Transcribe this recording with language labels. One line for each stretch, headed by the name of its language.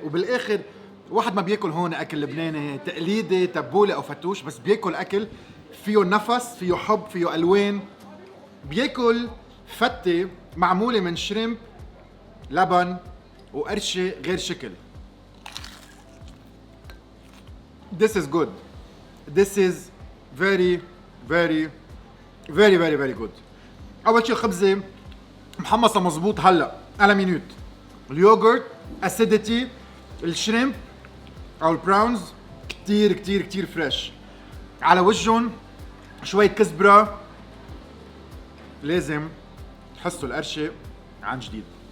Arabic: وبالاخر واحد ما بياكل هون اكل لبناني تقليدي تبوله او فتوش، بس بياكل اكل فيه نفس، فيه حب، فيه الوان. بياكل فتة معموله من شريمب، لبن وقرشه غير شكل.
English: This is good. This is very very very very very good.
Arabic: أول شيء الخبزة محمصة مزبوط هلا على مينوت. اليوغورت،
English: acidity،
Arabic: الشريمب أو البراونز كتير كتير كتير فريش. على وجهن شوية كزبرة، لازم تحسوا القرشة عن جديد.